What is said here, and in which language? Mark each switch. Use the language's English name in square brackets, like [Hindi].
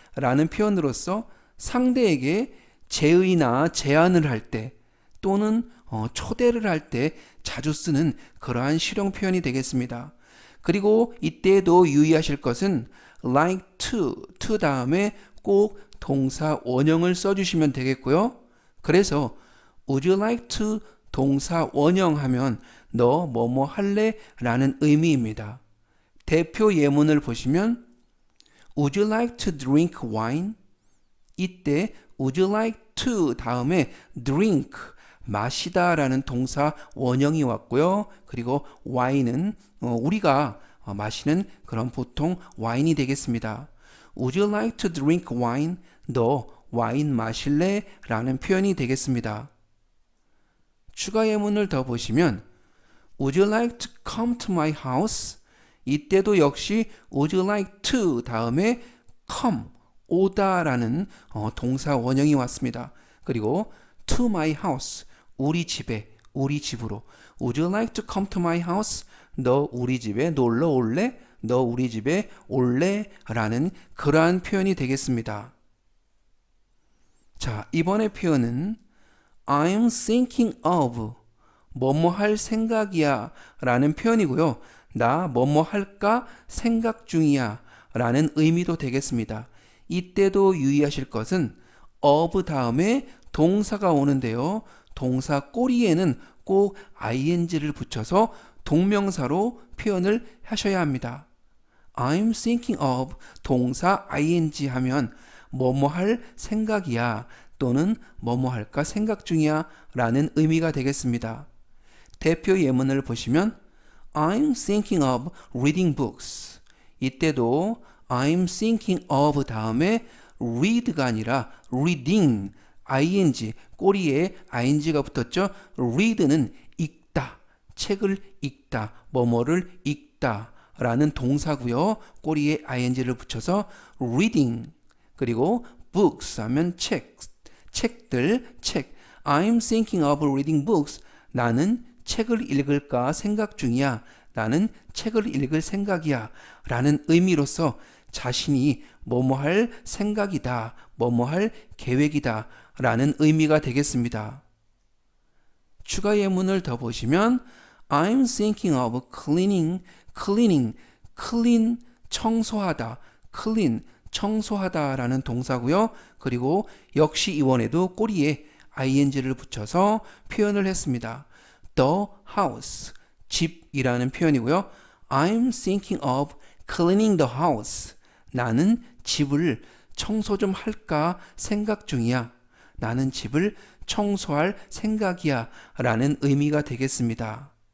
[Korean] 라는 표현으로서 상대에게 제의나 제안을 할 때 또는 초대를 할 때 자주 쓰는 그러한 실용 표현이 되겠습니다. 그리고 이때도 유의하실 것은 like to 다음에 꼭 동사 원형을 써주시면 되겠고요. 그래서 [English] would you like to [Korean] 동사 원형 하면 너 뭐뭐 할래? 라는 의미입니다. 대표 예문을 보시면 [English] would you like to drink wine? [Korean] 이때 would you like to 다음에 drink 마시다 라는 동사 원형이 왔고요. 그리고 wine은 우리가 마시는 그런 보통 와인이 되겠습니다. [English] Would you like to drink wine? [Korean] 너 와인 마실래? 라는 표현이 되겠습니다. 추가 예문을 더 보시면 [English] Would you like to come to my house? [Korean] 이때도 역시 Would you like to 다음에 come, 오다 라는 동사 원형이 왔습니다. [English] 그리고 to my house, [Korean] 우리 집에, 우리 집으로 [English] Would you like to come to my house? [Korean] 너 우리 집에 놀러 올래? 너 우리 집에 올래? 라는 그러한 표현이 되겠습니다. 자, 이번의 표현은 [English] I'm thinking of [Korean] 뭐뭐 할 생각이야 라는 표현이고요. 나 뭐뭐 할까 생각 중이야 라는 의미도 되겠습니다. 이때도 유의하실 것은 of 다음에 동사가 오는데요. 동사 꼬리에는 꼭 ing를 붙여서 동명사로 표현을 하셔야 합니다. [English] I'm thinking of [Korean] 동사 ing 하면 뭐뭐 할 생각이야 또는 뭐뭐 할까 생각 중이야 라는 의미가 되겠습니다. 대표 예문을 보시면 [English] I'm thinking of reading books. [Korean] 이때도 I'm thinking of 다음에 read가 아니라 reading, ing, 꼬리에 ing가 붙었죠. read는 읽다, 책을 읽다, 뭐뭐를 읽다 라는 동사고요. 꼬리에 ing를 붙여서 reading, 그리고 books 하면 책, 책들, 책. [English] I'm thinking of reading books. [Korean] 나는 책을 읽을까 생각 중이야. 나는 책을 읽을 생각이야. 라는 의미로서 자신이 뭐뭐 할 생각이다, 뭐뭐 할 계획이다 라는 의미가 되겠습니다. 추가 예문을 더 보시면 [English] I'm thinking of cleaning, [Korean] clean, 청소하다, clean, 청소하다 라는 동사고요. 그리고 역시 이번에도 꼬리에 ing를 붙여서 표현을 했습니다. The house, 집이라는 표현이고요. [English] I'm thinking of cleaning the house. [Korean] 나는 집을 청소 좀 할까 생각 중이야. 나는 집을 청소할 생각이야 라는 의미가 되겠습니다.